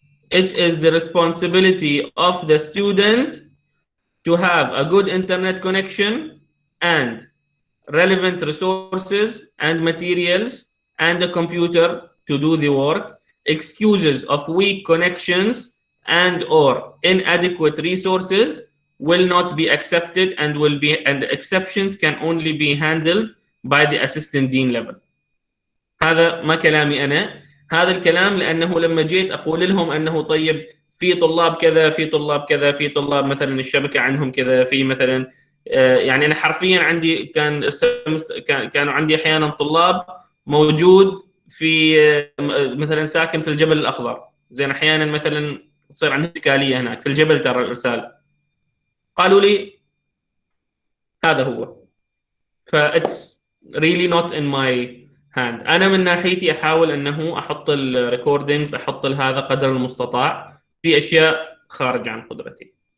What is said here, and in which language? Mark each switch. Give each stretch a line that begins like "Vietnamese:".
English: it is the responsibility of the student to have a good internet connection and relevant resources and materials and a computer to do the work. Excuses of weak connections and or inadequate resources will not be accepted and exceptions can only be handled by the assistant dean level.
Arabic: هذا ما كلامي أنا، هذا الكلام لأنه لما جيت أقول لهم أنه طيب في طلاب كذا، في طلاب كذا، في طلاب مثلا الشبكة عنهم كذا، في مثلا يعني أنا حرفيا عندي كانوا عندي أحيانا طلاب موجود في مثلا ساكن في الجبل الأخضر، زين أحيانا مثلا تصير عندهم إشكالية هناك في الجبل ترى الإرسال. قالوا لي هذا هو.
English: فإتس really not in my hand.
Arabic: أنا من ناحيتي أحاول أنه أحط الريكوردينجز، أحط هذا قدر المستطاع، في أشياء خارج عن قدرتي.